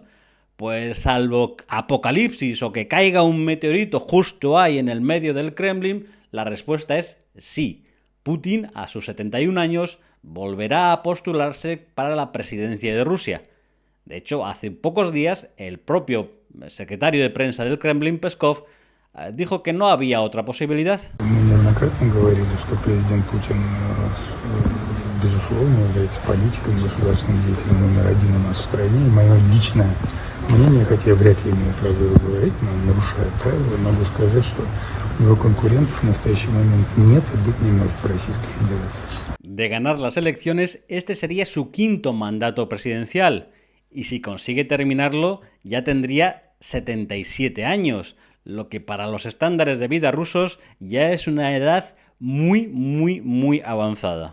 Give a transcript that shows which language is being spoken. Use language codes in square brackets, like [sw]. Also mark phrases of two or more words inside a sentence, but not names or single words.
[es] Pues salvo apocalipsis o que caiga un meteorito justo ahí en el medio del Kremlin, la respuesta es sí. Putin, a sus 71 años, volverá a postularse para la presidencia de Rusia. De hecho, hace pocos días, el propio secretario de prensa del Kremlin, Peskov, dijo que no había otra posibilidad. [ru] Мы неоднократно говорили, что президент Путин, безусловно, является политиком, государственным деятелем номер один у нас в стране. И мое личное мнение, хотя я вряд ли имею право его говорить, но нарушая правила, могу сказать, что у него конкурентов в настоящий момент нет и быть не может в Российской Федерации. [es] De ganar las elecciones, este sería su quinto mandato presidencial. Y si consigue terminarlo, ya tendría 77 años, lo que para los estándares de vida rusos ya es una edad muy avanzada.